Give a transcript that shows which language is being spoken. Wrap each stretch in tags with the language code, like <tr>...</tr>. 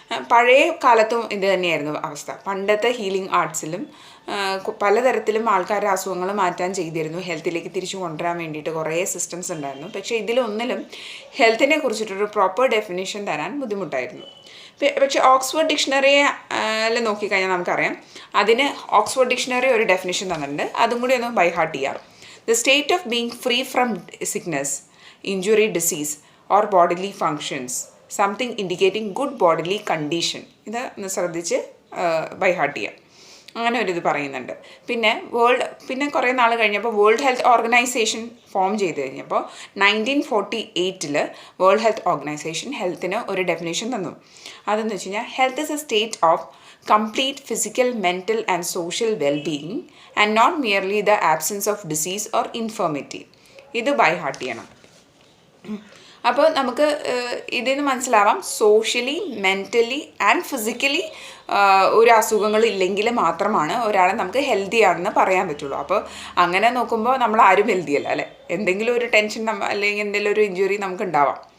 <ml>പഴയ കാലത്തും ഇത് തന്നെയായിരുന്നു അവസ്ഥ. പണ്ടത്തെ ഹീലിംഗ് ആർട്സിലും പലതരത്തിലും ആൾക്കാരുടെ അസുഖങ്ങൾ മാറ്റാൻ ചെയ്തിരുന്നു, ഹെൽത്തിലേക്ക് തിരിച്ചു കൊണ്ടുവരാൻ വേണ്ടിയിട്ട് കുറേ സിസ്റ്റംസ് ഉണ്ടായിരുന്നു. പക്ഷേ ഇതിലൊന്നിലും ഹെൽത്തിനെ കുറിച്ചിട്ടൊരു പ്രോപ്പർ ഡെഫിനിഷൻ തരാൻ ബുദ്ധിമുട്ടായിരുന്നു. പക്ഷേ ഓക്സ്ഫോർഡ് ഡിക്ഷണറിയിൽ നോക്കിക്കഴിഞ്ഞാൽ നമുക്കറിയാം, അതിന് ഓക്സ്ഫോർഡ് ഡിക്ഷണറി ഒരു ഡെഫിനിഷൻ തന്നിട്ടുണ്ട്. അതും കൂടി ഒന്ന് ബൈ ഹാർട്ട് ചെയ്യാം.</ml> <en>The state of being free from sickness, injury, disease or bodily functions, something indicating good bodily condition.</en> <ml>ഇത് ഒന്ന് ശ്രദ്ധിച്ച് ബൈ ഹാർട്ട് ചെയ്യാം. അങ്ങനെ ഒരു ഇത് പറയുന്നുണ്ട്. പിന്നെ കുറേ നാൾ കഴിഞ്ഞപ്പോൾ വേൾഡ് ഹെൽത്ത് ഓർഗനൈസേഷൻ ഫോം ചെയ്ത് കഴിഞ്ഞപ്പോൾ 1948 വേൾഡ് ഹെൽത്ത് ഓർഗനൈസേഷൻ ഹെൽത്തിന് ഒരു ഡെഫിനേഷൻ തന്നു. അതെന്ന് വെച്ച് കഴിഞ്ഞാൽ</ml> <en>Health is a state of complete physical, mental and social well-being and not merely the absence of disease or infirmity.</en> <ml>ഇത് ബൈ ഹാർട്ട് ചെയ്യണം. അപ്പോൾ നമുക്ക് ഇതിൽ നിന്ന് മനസ്സിലാവാം, സോഷ്യലി, മെൻ്റലി ആൻഡ് ഫിസിക്കലി ഒരു അസുഖങ്ങൾ ഇല്ലെങ്കിൽ മാത്രമാണ് ഒരാളെ നമുക്ക് ഹെൽത്തി ആണെന്ന് പറയാൻ പറ്റുള്ളൂ. അപ്പോൾ അങ്ങനെ നോക്കുമ്പോൾ നമ്മൾ ആരും ഹെൽത്തി അല്ല, അല്ലേ? എന്തെങ്കിലും ഒരു ടെൻഷൻ അല്ലെങ്കിൽ എന്തെങ്കിലും ഒരു ഇഞ്ചുറി നമുക്ക് ഉണ്ടാവാം.</ml>